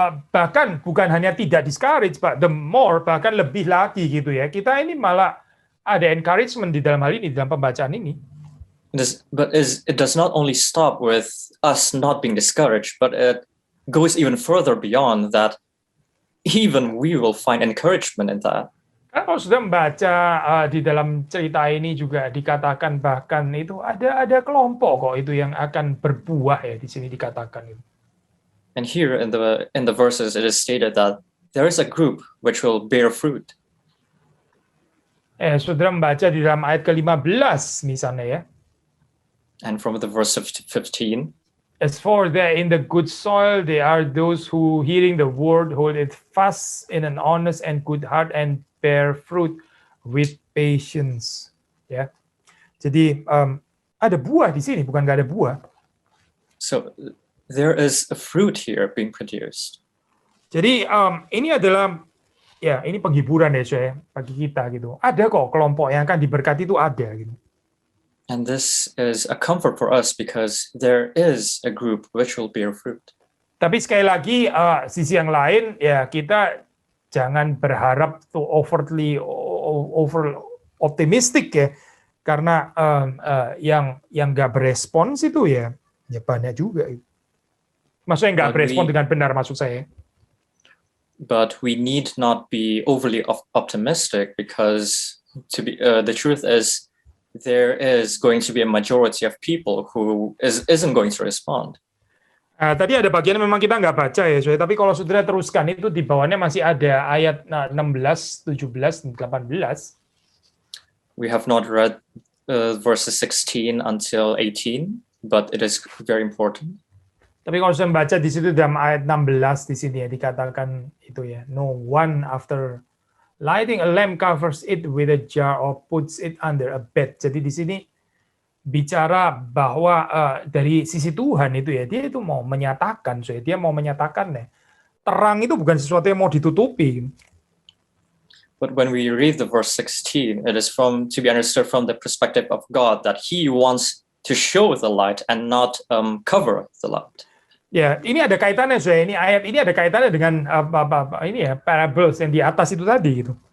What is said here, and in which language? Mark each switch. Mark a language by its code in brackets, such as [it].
[id] Bahkan bukan hanya tidak discouraged, [en] but the more, [id] bahkan lebih lagi gitu ya. Kita ini malah ada encouragement di dalam hal ini, dalam pembacaan ini. [en] It does not only stop with us not being discouraged, but it goes even further beyond that. Even we will find encouragement in that. [id] Karena kalau sudah membaca di dalam cerita ini juga dikatakan bahkan itu ada kelompok kok itu yang akan berbuah ya, di sini dikatakan itu. [en] And here in the verses it is stated that there is a group which will bear fruit. [id] Saudara membaca di dalam ayat ke-15 misalnya ya. [en] And from the verse 15. As for in the good soil, they are those who, hearing the word, hold it fast in an honest and good heart and bear fruit with patience. [id] Ya, jadi ada buah di sini, bukan nggak ada buah. [en] So there is a fruit here being produced. [id] Jadi ini adalah ini penghiburan ya bagi kita gitu. Ada kok kelompok yang akan diberkati itu ada gitu. [en] And this is a comfort for us because there is a group which will bear fruit. [id] Tapi sekali lagi sisi yang lain ya kita jangan berharap [en] overly over optimistic [id] ya. Karena yang nggak berespons itu ya banyak juga. Maksudnya nggak berespon dengan benar maksud saya. [en] But we need not be overly optimistic because the truth is there is going to be a majority of people who isn't going to respond. [id] Tadi ada bagian memang kita nggak baca ya, tapi kalau saudara teruskan itu di bawahnya masih ada ayat 16, 17, 18. [en] We have not read verses 16 until 18, but it is very important. [id] Tapi kalau saya membaca di situ dalam ayat 16 di sini ya dikatakan itu ya, [en] no one after lighting a lamp covers it with a jar or puts it under a bed. [id] Jadi di sini bicara bahwa dari sisi Tuhan itu ya, dia itu mau menyatakan, dia mau menyatakan ya, terang itu bukan sesuatu yang mau ditutupi. [en] But when we read the verse 16, it is to be understood from the perspective of God that He wants to show the light and not cover the light. [id] Ya, ini ada kaitannya, ini ayat ini ada kaitannya dengan ini ya, parables yang di atas itu tadi gitu.